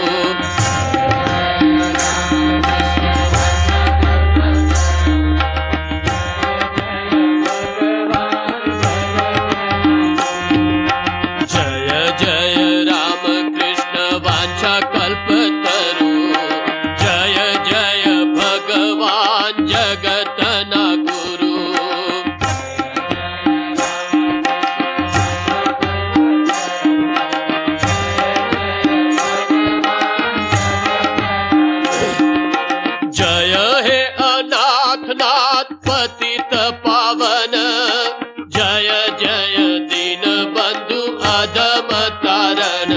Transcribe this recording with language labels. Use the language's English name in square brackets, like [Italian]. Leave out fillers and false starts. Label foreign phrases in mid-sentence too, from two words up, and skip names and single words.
[Gujarati] જય જય રામ કૃષ્ણ વાચા કલ્પતરુ જય જય ભગવાન જગતના ગુરુ. [Hindi] जय हे अनाथनाथ पतित पावन जय जय दीन बंधु अधम तारण.